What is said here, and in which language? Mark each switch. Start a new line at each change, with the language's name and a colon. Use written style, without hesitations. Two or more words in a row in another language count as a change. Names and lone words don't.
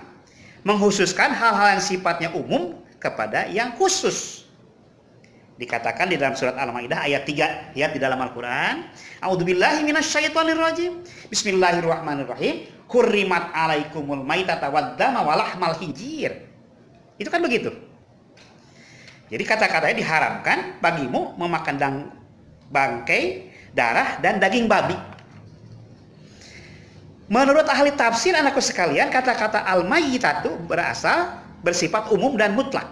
Indonesian: Mengkhususkan hal-hal yang sifatnya umum kepada yang khusus. Dikatakan di dalam surat Al-Maidah ayat 3, lihat di dalam Al-Qur'an,
Arabic: أعوذ بالله من الشيطان الرجيم. بسم الله الرحمن الرحيم. حرمت عليكم الميتة والدم ولحم الخنزير.
Indonesian: Itu kan begitu. Jadi kata-katanya diharamkan bagimu memakan bangkai, darah dan daging babi. Menurut ahli tafsir anakku sekalian, kata-kata al-maitatu bersifat umum dan mutlak.